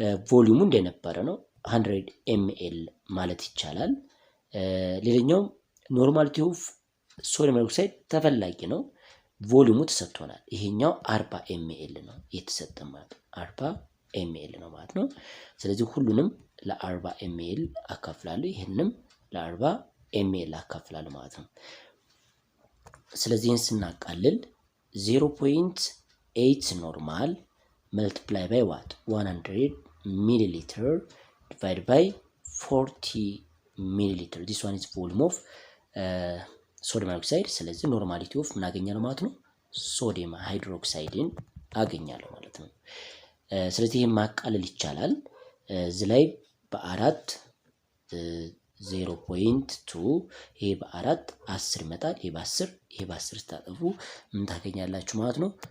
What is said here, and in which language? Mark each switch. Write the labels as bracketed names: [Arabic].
[Amharic] ቮሊዩሙ እንደነበረ ነው 100 ml ማለት ይቻላል። ሌላኛው ኖርማሊቲ ኦፍ ሶዲየም ሃይድሮክሳይድ ተፈላጊ ነው፣ ቮሊዩሙ ተሰጥቶናል። ይሄኛው 40 ml ነው የተሰጠን ማለት ነው። 40 ml ነው ማለት ነው። ስለዚህ ሁሉንም ለ40 ml አካፍላለሁ፣ ይሄንንም ለ40 ml አካፍላለሁ ማለት ነው። ስለዚህ ይሄን ስናቃልል 0.8 ኖርማል [English] multiply by what? 100 milliliter divided by 40 milliliter. This one is volume of sodium hydroxide. [Amharic] ስለዚህ ኖርማሊቲ ኦፍ ምን አገኛለሁ ማለት ነው? ሶዲየም ሃይድሮክሳይድን አገኛለሁ ማለት ነው። ስለዚህ ይሄን ማቃለል ይቻላል። እዚህ ላይ በ4 0.2 ይሄ በ4 10 ይመጣል። ይሄ በ10 ይሄ በ10 ስታጠፉ ምን ታገኛላችሁ ማለት ነው?